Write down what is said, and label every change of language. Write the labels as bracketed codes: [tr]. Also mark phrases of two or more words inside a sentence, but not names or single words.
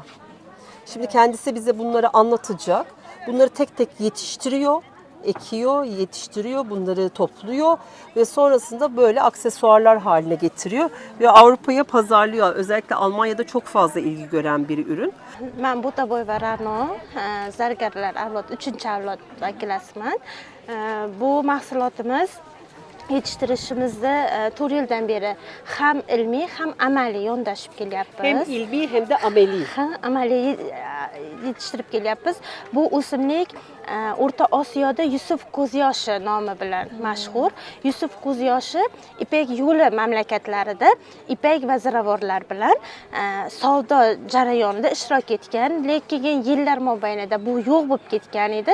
[tr] Şimdi kendisi bize bunları anlatacak. Bunları tek tek yetiştiriyor, ekiyor, yetiştiriyor, bunları topluyor ve sonrasında böyle aksesuarlar haline getiriyor ve Avrupa'ya pazarlıyor. Özellikle Almanya'da çok fazla ilgi gören bir ürün. [uz] Ben bu da boy Rano, zargarlar avlod, 3-chi avlod vakilasiman. Bu mahsulotimiz yetishtirishimizda 4 yildan beri ham ilmiy, ham amaliy yondashib kelyapmiz. [tr] Hem ilmi hem de ameli. [uz] Amaliy yetishtirib kelyapmiz. Bu o'simlik O'rta Osiyoda Yusuf ko'zyoshi nomi bilan mashhur. Yusuf ko'zyoshi Ipak yo'li mamlakatlarida ipak va ziravorlar bilan savdo jarayonida ishtirok etgan, lekin yillar mobaynida bu yo'q bo'lib ketgan edi.